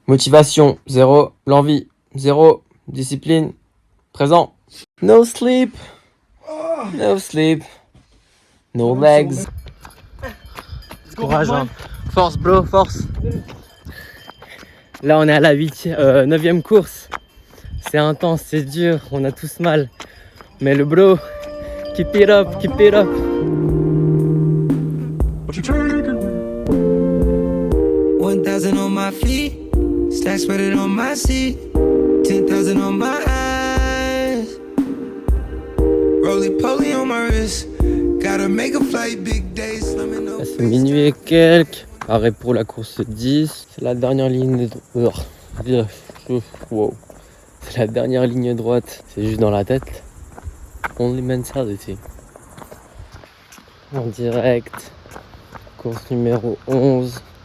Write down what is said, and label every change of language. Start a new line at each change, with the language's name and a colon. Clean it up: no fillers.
French: Motivation, 0. L'envie, 0. Discipline, présent.
English: No sleep. No sleep. No legs.
French: Courage, hein. Force, bro, force. Là, on est à la 9e course. C'est intense, c'est dur, on a tous mal. Mais le bro,
English: keep it up, keep it up. $1,000 on my feet, stacks spread on my seat, 10,000 on my eyes, roly-poly on my wrist, gotta make a flight, big days, let me know.
French: C'est minuit et quelques, arrêt pour la course 10, c'est la dernière ligne droite. Wow. C'est la dernière ligne droite, c'est juste dans la tête.
English: Only mentality.
French: En direct, course numéro 11.